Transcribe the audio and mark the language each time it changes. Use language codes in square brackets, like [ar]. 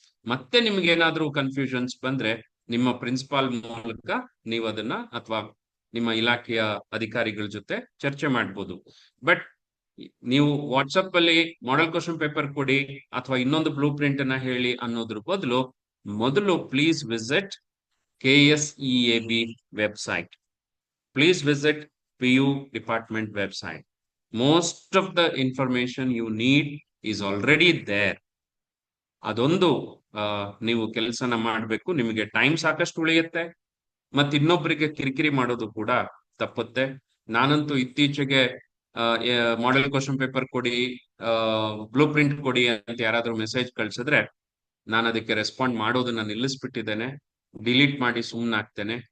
[kn] ಮತ್ತೆ ನಿಮ್ಗೆ ಏನಾದ್ರೂ ಕನ್ಫ್ಯೂಷನ್ಸ್ ಬಂದ್ರೆ ನಿಮ್ಮ ಪ್ರಿನ್ಸಿಪಾಲ್ ಮೂಲಕ ನೀವು ಅದನ್ನ ಅಥವಾ ನಿಮ್ಮ ಇಲಾಖೆಯ ಅಧಿಕಾರಿಗಳ ಜೊತೆ ಚರ್ಚೆ ಮಾಡ್ಬೋದು. ಬಟ್ ನೀವು ವಾಟ್ಸಪ್ ಅಲ್ಲಿ ಮಾಡೆಲ್ ಕ್ವಶನ್ ಪೇಪರ್ ಕೊಡಿ ಅಥವಾ ಇನ್ನೊಂದು ಬ್ಲೂ ಪ್ರಿಂಟ್ ಅನ್ನ ಹೇಳಿ ಅನ್ನೋದ್ರ ಬದಲು ಮೊದಲು [en] Please visit KSEAB website. Please visit PU department website. Most of the information you need is already there. [kn] ಅದೊಂದು ನೀವು ಕೆಲಸನ ಮಾಡಬೇಕು. ನಿಮಗೆ ಟೈಮ್ ಸಾಕಷ್ಟು ಉಳಿಯುತ್ತೆ, ಮತ್ತೆ ಇನ್ನೊಬ್ಬರಿಗೆ ಕಿರಿಕಿರಿ ಮಾಡೋದು ಕೂಡ ತಪ್ಪುತ್ತೆ. ನಾನಂತೂ ಇತ್ತೀಚೆಗೆ ಮಾಡೆಲ್ ಕ್ವಶನ್ ಪೇಪರ್ ಕೊಡಿ, ಬ್ಲೂ ಪ್ರಿಂಟ್ ಕೊಡಿ ಅಂತ ಯಾರಾದ್ರೂ ಮೆಸೇಜ್ ಕಳ್ಸಿದ್ರೆ ನಾನು ಅದಕ್ಕೆ ರೆಸ್ಪಾಂಡ್ ಮಾಡೋದನ್ನ ನಿಲ್ಲಿಸ್ಬಿಟ್ಟಿದ್ದೇನೆ, ಡಿಲೀಟ್ ಮಾಡಿ ಸುಮ್ಮನಾಗ್ತೇನೆ.